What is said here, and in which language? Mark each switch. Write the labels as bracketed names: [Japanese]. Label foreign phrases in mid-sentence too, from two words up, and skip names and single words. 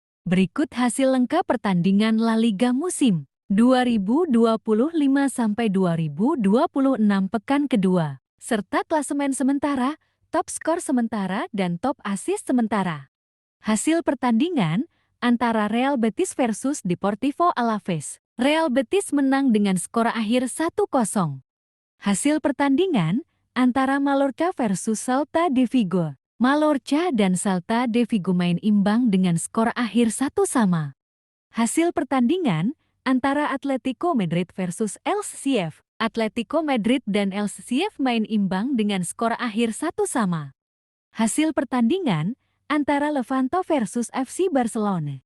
[Indonesian] Berikut hasil lengkap pertandingan La Liga musim 2025-2026 pekan kedua, serta klasemen sementara, top skor sementara dan [English] top assist [Indonesian] sementara. Hasil pertandingan antara Real Betis versus Deportivo Alavés. Real Betis menang dengan skor akhir 1-0. Hasil pertandingan antara Mallorca versus Celta de Vigo. Mallorca dan Celta de Vigo main imbang dengan skor akhir 1-1. Hasil pertandingan antara Atletico Madrid versus LCF. Atletico Madrid dan LCF main imbang dengan skor akhir 1-1. Hasil pertandingan antara Levante versus FC Barcelona.